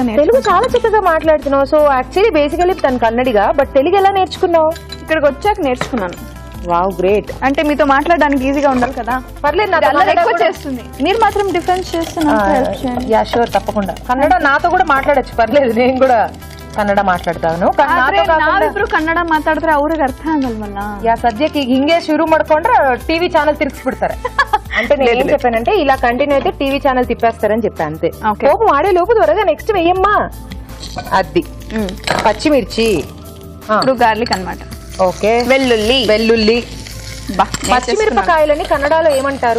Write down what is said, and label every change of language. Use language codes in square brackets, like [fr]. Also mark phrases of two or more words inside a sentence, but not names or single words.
[te] తెలుగు చాలా చక్కగా మాట్లాడుతున్నావు. [en] so actually basically [te] తను కన్నడిగా, బట్ తెలుగు ఎలా నేర్చుకున్నావు? ఇక్కడికి వచ్చాక నేర్చుకున్నాను. [en] wow, great. [te] అంటే మీతో మాట్లాడడానికి ఈజీగా ఉండాలి కదా. పర్లేదు, చేస్తుంది. మీరు మాత్రం డిఫరెన్స్ చేస్తున్నారు. [en] ya sure, [te] తప్పకుండా. కన్నడ నాతో కూడా మాట్లాడచ్చు, పర్లేదు. నేను కూడా [kn] ಕನ್ನಡ ಮಾತಾಡ್ತಾನು. ನಾವಿಬ್ರು ಕನ್ನಡ ಮಾತಾಡಿದ್ರೆ ಅವ್ರಿಗೆ ಅರ್ಥ ಆಗಲ್ವಲ್ಲ. ಯಾ ಸದ್ಯಕ್ಕೆ ಹಿಂಗೆ ಶುರು ಮಾಡ್ಕೊಂಡ್ರೆ [te] టీవీ ఛానల్ తిరిగిಬಿಡ್ತಾರೆ. అంటే నేను ఏం చెప్పానంటే ఇలా కంటిన్యూ అయితే [en] TV channel [te] తిప్పేస్తారని చెప్పా అంతే. కోపం ఆడే లోపు త్వరగా నెక్స్ట్ వెయ్యమ్మా. అది పచ్చిమిర్చి, ఇప్పుడు గార్లిక్ అన్నమాట. ఓకే, వెల్లుల్లి. వెల్లుల్లి పచ్చిమిరపకాయలని కన్నడలో ఏమంటారు?